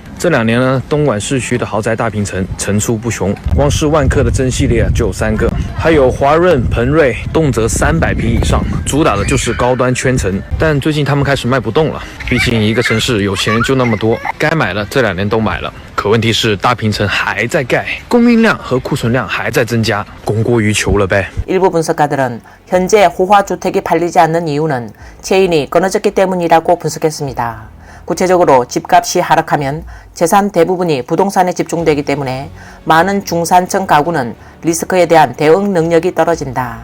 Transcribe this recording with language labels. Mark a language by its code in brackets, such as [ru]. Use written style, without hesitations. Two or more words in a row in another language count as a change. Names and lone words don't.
[zh] 这2年呢，东莞市区的豪宅大平层层出不穷，光是万科的真系列就有3个，还有华润、鹏瑞，动辄300平以上，主打的就是高端圈层。但最近他们开始卖不动了，毕竟一个城市有钱人就那么多，该买了这2年都买了。可问题是大平层还在盖，供应量和库存量还在增加，供过于求了呗。 [ko] 일부 분석가들은 현재 호화주택이 팔리지 않는 이유는 체인이 끊어졌기 때문이라고 분석했습니다. 구체적으로 집값이 하락하면 재산 대부분이 부동산에 집중되기 때문에 많은 중산층 가구는 리스크에 대한 대응 능력이 떨어진다.